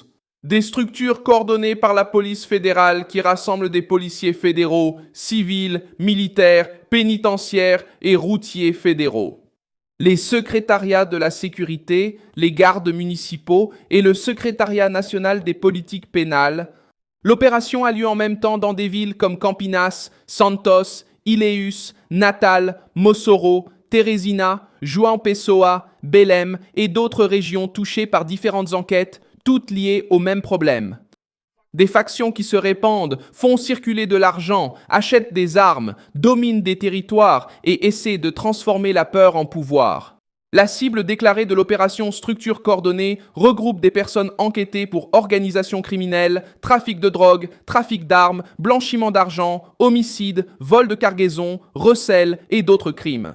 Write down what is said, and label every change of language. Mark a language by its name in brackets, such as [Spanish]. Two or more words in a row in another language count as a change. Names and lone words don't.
[French] Des structures coordonnées par la police fédérale qui rassemblent des policiers fédéraux, civils, militaires, pénitentiaires et routiers fédéraux. Les secrétariats de la sécurité, les gardes municipaux et le secrétariat national des politiques pénales. L'opération a lieu en même temps dans des villes comme Campinas, Santos, Ilhéus, Natal, Mossoró, Teresina, João Pessoa, Belém et d'autres régions touchées par différentes enquêtes, toutes liées au même problème. Des factions qui se répandent, font circuler de l'argent, achètent des armes, dominent des territoires et essaient de transformer la peur en pouvoir. La cible déclarée de l'opération Structure coordonnée regroupe des personnes enquêtées pour organisation criminelle, trafic de drogue, trafic d'armes, blanchiment d'argent, homicide, vol de cargaison, recel et d'autres crimes.